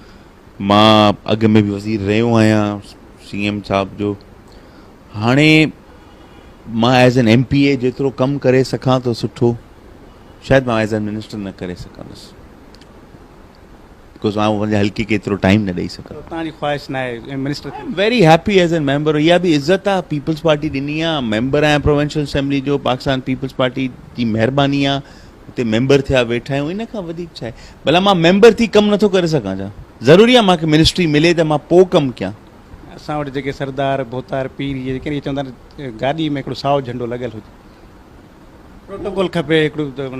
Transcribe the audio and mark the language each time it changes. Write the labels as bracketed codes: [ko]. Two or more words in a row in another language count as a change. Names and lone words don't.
[sd] मां अॻु में बि वज़ीर रहियो आहियां CM साहब जो। हाणे मां [en] as an MPA [sd] जेतिरो कमु करे सघां थो सुठो, शायदि मां [en] as an minister [sd] न करे सघंदुसि, बिकॉज़ मां पंहिंजे हल्के खे एतिरो टाइम न ॾेई सघां। तव्हांजी ख़्वाहिश न आहे मिनिस्टर? [en] very happy as an member. [sd] इहा बि इज़त आहे, पीपल्स पार्टी ॾिनी आहे, मेंबर आहियां [en] provincial assembly [sd] जो, पाकिस्तान पीपल्स पार्टी जी महिरबानी आहे, हुते मेंबर थिया वेठा आहियूं, इन खां वधीक छा आहे। भला मां मेंबर थी कमु नथो करे सघां छा, ज़रूरी आहे मूंखे मिनिस्ट्री मिले त मां पोइ कमु कयां। असां वटि जेके सरदार भोतार पीर इहे जेके चवंदा आहिनि गाॾी में हिकिड़ो साओ झंडो लॻियल हुजे, प्रोटोकॉल खपे हिकिड़ो त माना